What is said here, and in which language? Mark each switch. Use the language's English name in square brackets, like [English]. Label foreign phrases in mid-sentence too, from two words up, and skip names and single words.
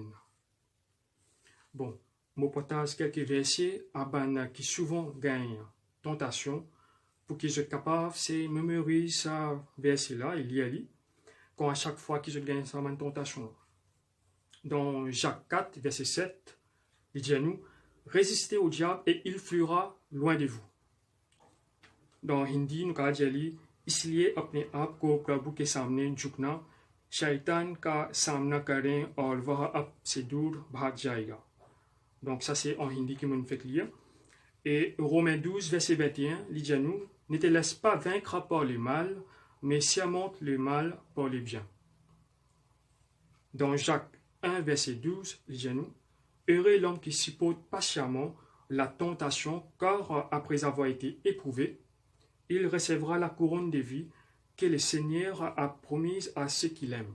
[French] Bon, je partage quelques versets à ban qui souvent gagnent tentation pour qu'ils soient capables de mémoriser ce verset-là, il y a lui, quand à chaque fois qu'ils gagnent sa tentation. Dans Jacques 4, verset 7, il dit à nous, résistez au diable et il fuira loin de vous. Dans Hindi, nous avons dit, [Hindi] इसलिए अपने आप को प्रभु के सामने झुकना शैतान का सामना करें और वह आपसे दूर भाग जाएगा. [French] Donc ça c'est en hindi que nous fait lire. Et Romains 12, verset 21, il dit à nous, ne te laisse pas vaincre par le mal, mais surmonte le mal par le bien. Dans Jacques 1, verset 12, il dit à nous, heureux l'homme qui supporte patiemment la tentation, car après avoir été éprouvé, il recevra la couronne de vie que le Seigneur a promise à ceux qui l'aiment.